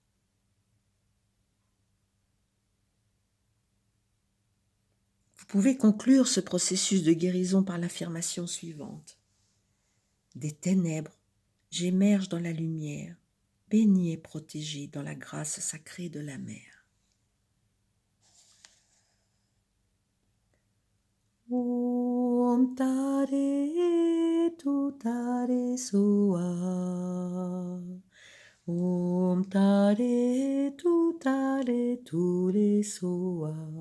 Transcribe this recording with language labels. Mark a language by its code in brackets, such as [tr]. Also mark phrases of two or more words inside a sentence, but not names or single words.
[fr] Vous pouvez conclure ce processus de guérison par l'affirmation suivante. Des ténèbres, j'émerge dans la lumière, béni et protégé dans la grâce sacrée de la Mère. [sa] ॐ तारे तु तारे सोअ. ॐ तारे तु तारे तु रे सोअ.